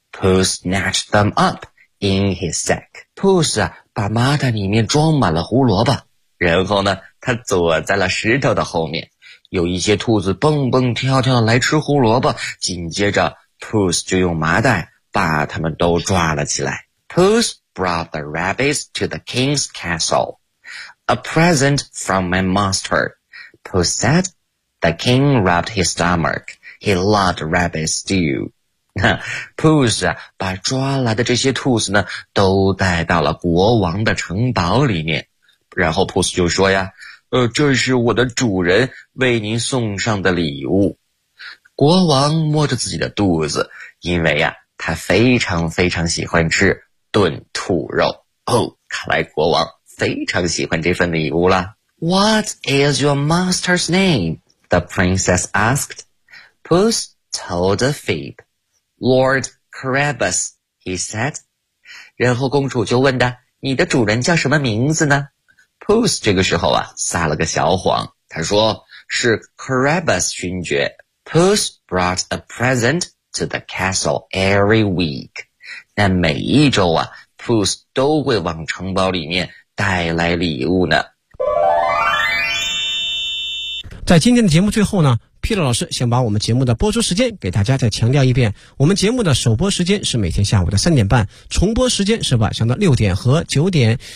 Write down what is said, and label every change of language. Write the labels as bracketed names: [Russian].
[English] Puss snatched them up in his sack. [Chinese] Puss、啊、把麻袋里面装满了胡萝卜，然后呢他躲在了石头的后面，有一些兔子蹦蹦跳跳来吃胡萝卜，紧接着 Puss 就用麻袋把他们都抓了起来。 [English] Puss brought the rabbits to the king's castle. A present from my master, Puss said. The king rubbed his stomach. He loved rabbit stew. [Chinese] Puss、啊、把抓来的这些兔子呢都带到了国王的城堡里面。然后 Puss 就说呀，这是我的主人为您送上的礼物。国王摸着自己的肚子，因为呀、啊、他非常非常喜欢吃炖兔肉。哦，看来国王非常喜欢这份礼物了。 [English] What is your master's name? The princess asked. Puss told a fib. Lord Carabas, he said. [Chinese] 然后公主就问他，你的主人叫什么名字呢？ Puss 这个时候啊，撒了个小谎，他说是 Carabas 勋爵。 [English] Puss brought a present to the castle every week. [Chinese] 那每一周啊 Puss 都会往城堡里面带来礼物呢。在今天的节目最后呢， Peter 老师想把我们节目的播出时间给大家再强调一遍，我们节目的首播时间是每天下午的3:30，重播时间是晚上的6点和9点。